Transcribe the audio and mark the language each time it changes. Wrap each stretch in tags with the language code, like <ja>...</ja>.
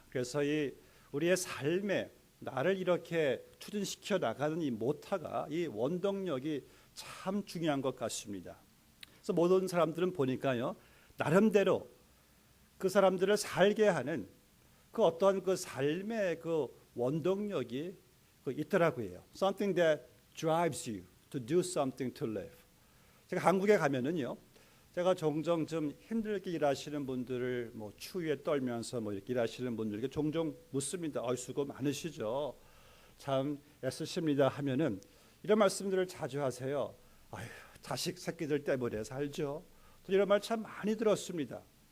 <ko>그래서 이 우리의 삶에 나를 이렇게 추진시켜 나가는 이 모타가 이 원동력이 참 중요한 것 같습니다. 그래서 모든 사람들은 보니까요. 나름대로 그 사람들을 살게 하는 그 어떤 그 삶의 그 원동력이 있더라고요.</ko> <en>Something that drives you to do something to live.</en> <ko>제가 한국에 가면은요, 제가 종종 좀 힘들게 일하시는 분들을 추위에 떨면서 이렇게 일하시는 분들에게 종종 묻습니다. 수고 많으시죠. 참 애쓰십니다 하면은 이런 말씀들을 자주 하세요. 자식 새끼들 때문에 살죠. 이런 말 참 많이 들었습니다.</ko>